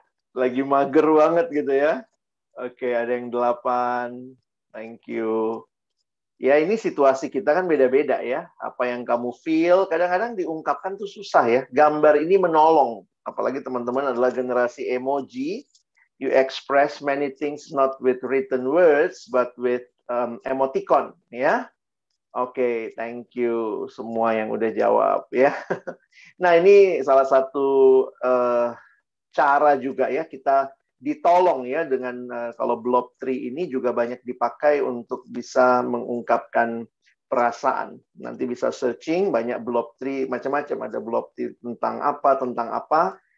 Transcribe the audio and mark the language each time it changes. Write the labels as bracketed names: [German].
[Indonesian] Lagi mager banget gitu ya. Oke, ada yang 8. [English] Thank you. [Indonesian] Ya, ini situasi kita kan beda-beda ya. Apa yang kamu feel, kadang-kadang diungkapkan tuh susah ya. Gambar ini menolong. Apalagi teman-teman adalah generasi emoji. [English] You express many things not with written words, but with emoticon. [Indonesian] Ya, oke, [English] thank you [Indonesian] semua yang udah jawab ya. Nah, ini salah satu cara juga ya kita ditolong ya dengan kalau blob tree ini juga banyak dipakai untuk bisa mengungkapkan perasaan. Nanti bisa searching banyak blob tree macam-macam, ada blob tree tentang apa.